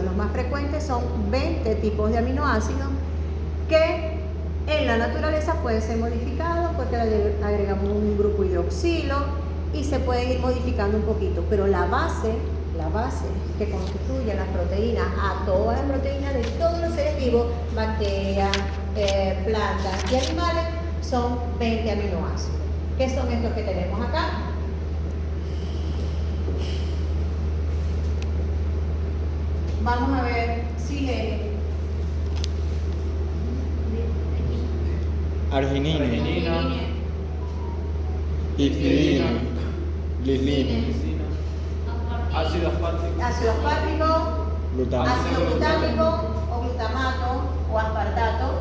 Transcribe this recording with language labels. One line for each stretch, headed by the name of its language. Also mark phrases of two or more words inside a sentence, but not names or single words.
Spanish: Los más frecuentes son 20 tipos de aminoácidos que en la naturaleza pueden ser modificados porque le agregamos un grupo hidroxilo y se pueden ir modificando un poquito, pero la base que constituye las proteínas, a todas las proteínas de todos los seres vivos, bacterias, plantas y animales, son 20 aminoácidos. ¿Qué son estos que tenemos acá? Vamos a ver si leen. Arginina, histidina, lisina, Ácido aspartico. Ácido aspartico, Glutamato. ácido glutámico o glutamato o aspartato,